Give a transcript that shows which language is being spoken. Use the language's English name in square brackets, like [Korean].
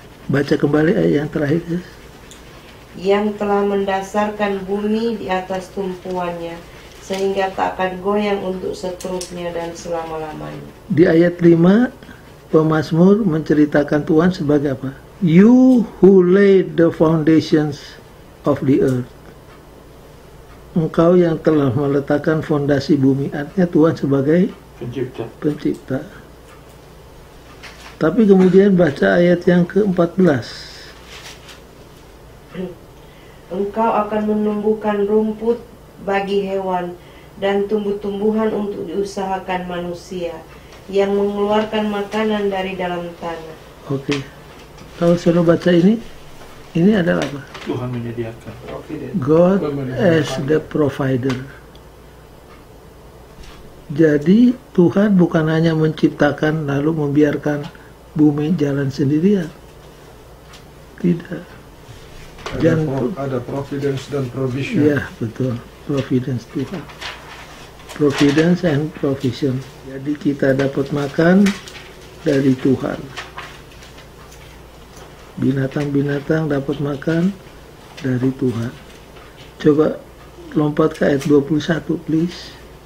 [Indonesian] Baca kembali ayat yang terakhir. Yang telah mendasarkan bumi di atas tumpuannya, sehingga tak akan goyang untuk seterusnya dan selama-lamanya. Di ayat 5, pemazmur menceritakan Tuhan sebagai apa? [English] You who laid the foundations of the earth. [Indonesian] Engkau yang telah meletakkan fondasi bumi. Artinya Tuhan sebagai pencipta. Tapi kemudian baca ayat yang ke-14. Engkau akan menumbuhkan rumput bagi hewan dan tumbuh-tumbuhan untuk diusahakan manusia yang mengeluarkan makanan dari dalam tanah. Oke. Kalau sudah baca ini adalah apa? Tuhan menyediakan. [English] God as the provider. [Indonesian] Jadi Tuhan bukan hanya menciptakan lalu membiarkan bumi jalan sendirian. Tidak. Ada providence dan provision. Ya, betul. Providence Tuhan. [English] Providence and provision. [Indonesian] Jadi kita dapat makan dari Tuhan. Binatang-binatang dapat makan dari Tuhan. Coba lompat ke ayat 21, please.